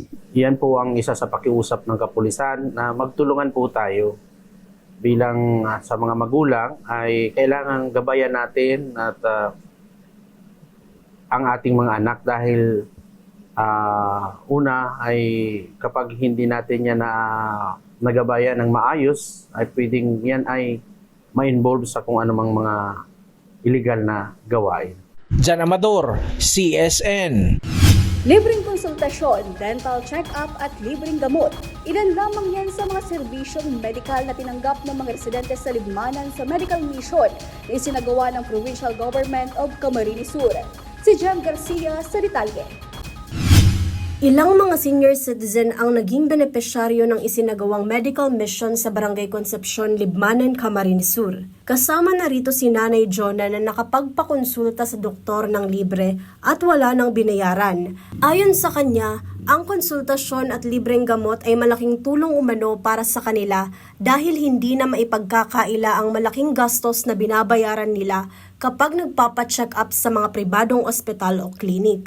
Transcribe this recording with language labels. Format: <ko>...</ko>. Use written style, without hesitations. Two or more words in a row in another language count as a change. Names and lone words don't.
<tl>Yan po ang isa sa pakiusap ng kapulisan na magtulungan po tayo bilang sa mga magulang ay kailangan gabayan natin at ang ating mga anak dahil una ay kapag hindi natin yan nagabayan ng maayos ay pwedeng yan ay ma-involve sa kung anumang mga illegal na gawain. Jan Amador, CSN. Libreng konsultasyon,</tl> <en>dental check-up</en> <tl>at libreng gamot. Ilan lamang yan sa mga serbisyong medikal na tinanggap ng mga residente sa Libmanan sa</tl> <en>medical mission</en> <tl>na isinagawa ng Provincial Government of Camarines Sur. Si Jem Garcia sa detalye. Ilang mga senior citizen ang naging benepisyaryo ng isinagawang</tl> <en>medical mission</en> <tl>sa Barangay Concepcion, Libmanan, Camarines Sur. Kasama na rito si Nanay Jonah na nakapagpakonsulta sa doktor ng libre at wala nang binayaran. Ayon sa kanya, ang konsultasyon at libreng gamot ay malaking tulong umano para sa kanila dahil hindi na maipagkakaila ang malaking gastos na binabayaran nila kapag nagpapacheck up sa mga pribadong ospital o klinik.</tl>